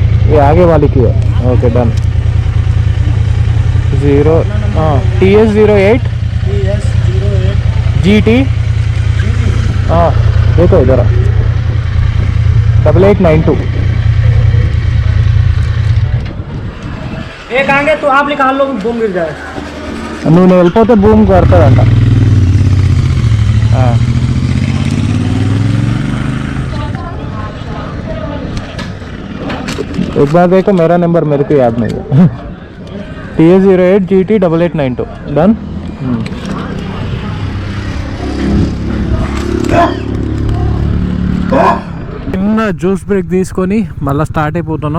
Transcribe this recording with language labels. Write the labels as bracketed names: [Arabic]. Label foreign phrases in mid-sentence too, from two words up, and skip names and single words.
[Hindi] ये आगे वाली की है. [English] okay done. [Hindi] TS08 GT. हाँ देखो इधर 8892. एक आगे तो आप निकाल लो, बूम गिर जाए. [Telugu] నువ్వు వెళ్ళిపోతే భూమి కొడతాడంట. [Hindi] एक बार देखो, मेरा नंबर मेरे को याद नहीं है. TS08 GT 8892 डन. [Telugu] చిన్న [English] juice break [Telugu] తీసుకొని మళ్ళీ స్టార్ట్ అయిపోతున్నాం.